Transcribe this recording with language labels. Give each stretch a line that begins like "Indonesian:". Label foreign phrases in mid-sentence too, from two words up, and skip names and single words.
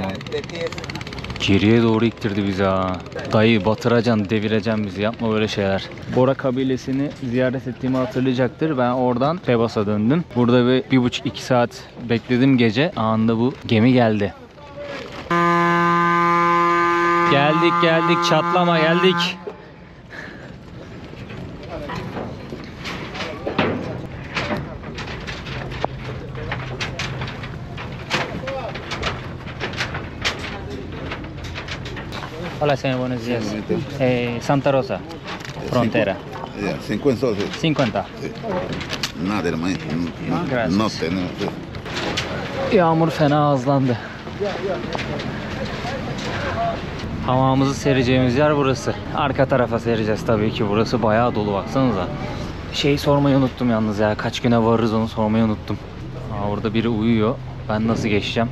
Turkish: Geriye doğru iktirdi bizi ha. Dayı batıracaksın, devireceksin bizi. Yapma böyle şeyler. Bora kabilesini ziyaret ettiğimi hatırlayacaktır. Ben oradan Pebas'a döndüm. Burada bir 1,5-2 saat bekledim gece. Anında bu gemi geldi. Geldik çatlama geldik.
Spanish: Hola señor, buenos días. Santa Rosa, frontera. 50 soles. 50. Sí. Nada, hermano. Gracias. No tenemos.
Turkish: Yağmur fena hızlandı. Hamamımızı sereceğimiz yer burası. Arka tarafa sereceğiz tabii ki. Burası bayağı dolu, baksanıza. Şeyi sormayı unuttum yalnız ya. Kaç güne varırız onu sormayı unuttum. Orada biri uyuyor. Ben nasıl geçeceğim?